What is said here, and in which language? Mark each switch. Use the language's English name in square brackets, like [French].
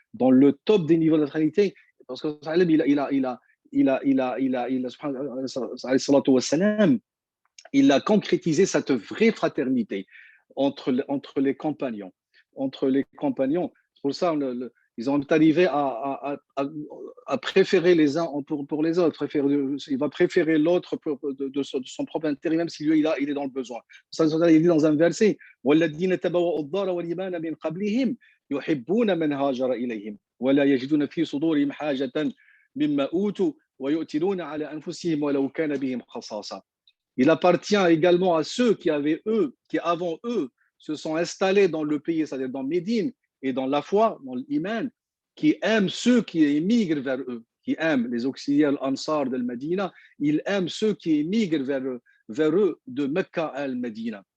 [French] Dans le top des niveaux de la fraternité, parce que il a concrétisé cette vraie fraternité entre les compagnons. Entre les compagnons. C'est pour ça ils ont arrivé à préférer les uns pour les autres. Il va préférer l'autre de son propre intérêt, même si lui, il est dans le besoin. Ça, il dit dans un verset [Arabic] وَالَّذِينَ تَبَوَّأُوا الدَّارَ وَالْإِيمَانَ مِنْ قَبْلِهِمْ يُحِبُّونَ مَنْ هَاجَرَ إِلَيْهِمْ وَلَا يَجِدُونَ فِي صُدُورِهِمْ حَاجَةً مِمَّا أُوتُوا وَيُؤْثِرُونَ عَلَى أَنفُسِهِمْ وَلَوْ كَانَ بِهِمْ خَصَاصَةٌ. [French] Il appartient également à ceux qui avant eux, se sont installés dans le pays, c'est-à-dire dans Médine, et dans la foi, dans l'iman, qui aiment ceux qui émigrent vers eux, qui aiment les auxiliaires Ansar de Medina, ils aiment ceux qui émigrent vers eux de Mecca à Al-Medina.